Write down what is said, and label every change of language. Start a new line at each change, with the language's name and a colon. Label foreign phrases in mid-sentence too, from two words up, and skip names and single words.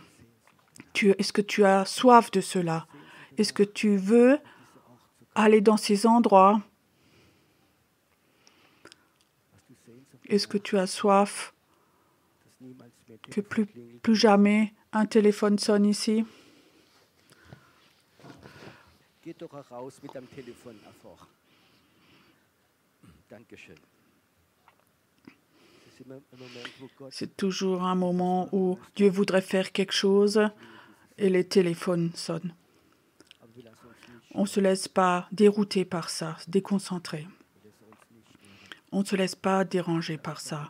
French: Est-ce que tu as soif de cela? Est-ce que tu veux aller dans ces endroits? Est-ce que tu as soif que plus jamais un téléphone sonne ici?
German: Geh doch raus mit deinem Telefon einfach. Dankeschön.
French: C'est toujours un moment où Dieu voudrait faire quelque chose et les téléphones sonnent. On ne se laisse pas dérouter par ça, déconcentrer. On ne se laisse pas déranger par ça.